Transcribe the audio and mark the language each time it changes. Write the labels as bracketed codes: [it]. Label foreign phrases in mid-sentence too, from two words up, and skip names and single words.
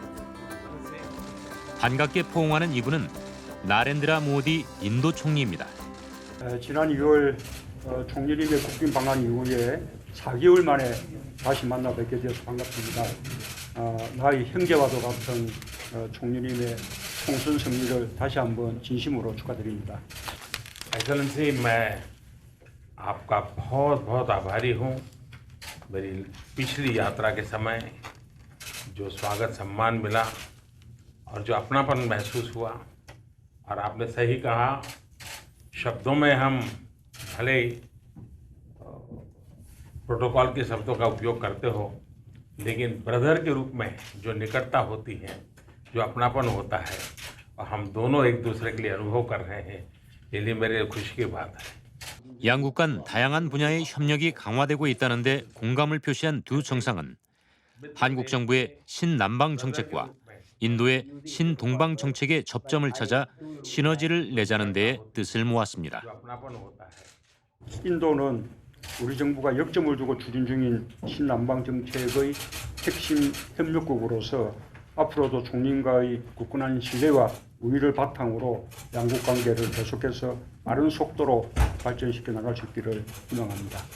[ko] 반갑게 포옹하는 이분은 나렌드라 모디 인도 총리입니다. 지난 2월 총리님의 국빈 방한 이후에 4개월 만에 다시 만나 뵙게 되어서 반갑습니다. 나의 형제와도 같은 총리님의 총선 승리를 다시 한번 진심으로 축하드립니다. [hi] एक्सेलेंसी मैं आपका बहुत बहुत आभारी हूँ। मेरी पिछली यात्रा के समय जो स्वागत सम्मान मिला और जो अपनापन महसूस हुआ और आपने सही कहा, शब्दों में हम भले ही प्रोटोकॉल के शब्दों का उपयोग करते हो, लेकिन ब्रदर के रूप में जो निकटता होती है, जो अपनापन होता है और हम दोनों एक दूसरे के लिए अनुभव कर रहे हैं, ये लिए मेरे खुशी की बात है। [ko] 양국 간 다양한 분야의 협력이 강화되고 있다는데 공감을 표시한 두 정상은 한국 정부의 신남방 정책과 인도의 신동방 정책의 접점을 찾아 시너지를 내자는 데에 뜻을 모았습니다. 인도는 우리 정부가 역점을 두고 추진 중인 신남방 정책의 핵심 협력국으로서 앞으로도 총리님과의 굳건한 신뢰와 우위를 바탕으로 양국 관계를 계속해서 빠른 속도로 발전시켜 나갈 수 있기를 희망합니다.